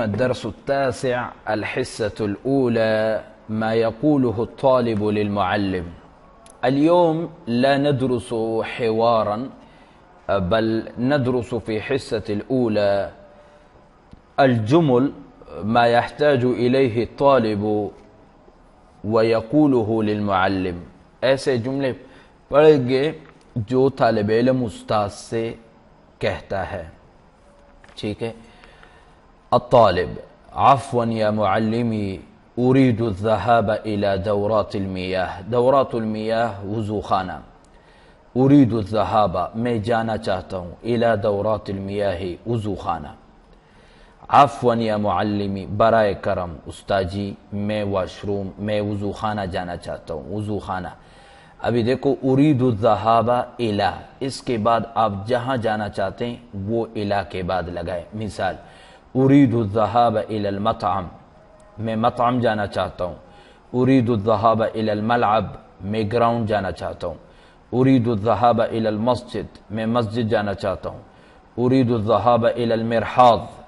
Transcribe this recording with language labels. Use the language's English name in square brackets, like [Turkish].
[Arabic] الدرس التاسع، الحصة الأولى، ما يقوله الطالب للمعلم. اليوم لا ندرس حوارا، بل ندرس في حصة الأولى الجمل ما يحتاج إليه الطالب ويقوله للمعلم. [Urdu] ایسے جملے پڑھیں گے جو طالب علم استاذ سے کہتا ہے. ٹھیک ہے. [Arabic] الطالب: عفوا یا معلمی، اريد الذهاب الى دورات المياه. دورات المياه [Urdu] وضو خانہ. [Arabic] اريد الذهاب، [Urdu] میں جانا چاہتا ہوں، [Arabic] الى دورات المياه، [Urdu] وضو خانہ. [Arabic] عفوا یا معلمی، [Urdu] برائے کرم استاجی، میں واش روم، میں وضو خانہ جانا چاہتا ہوں، وضو خانہ. ابھی دیکھو [Arabic] اريد الذهاب الى، [Urdu] اس کے بعد آپ جہاں جانا چاہتے ہیں وہ الى کے بعد لگائے. [Arabic] مثال: اريد الذهاب الى المطعم، [Urdu] میں مطعم جانا چاہتا ہوں. [Arabic] اريد الذهاب الى الملعب، [Urdu] میں گراؤنڈ جانا چاہتا ہوں. [Arabic] اريد الذهاب الى المسجد، [Urdu] میں مسجد جانا چاہتا ہوں. [Arabic] اريد الذهاب الى المرحاض.